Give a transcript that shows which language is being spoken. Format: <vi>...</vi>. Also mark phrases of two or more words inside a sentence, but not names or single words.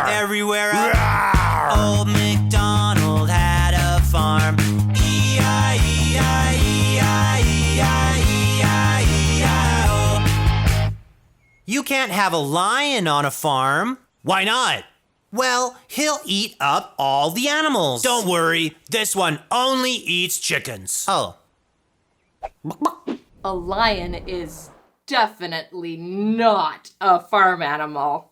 <en>everywhere. Rawr! Old Macdonald had a farm. E-I-E-I-E-I-E-I-E-I-E-I-O. You can't have a lion on a farm. Why not? Well, he'll eat up all the animals. Don't worry, this one only eats chickens. Oh. A lion is definitely not a farm animal.</en>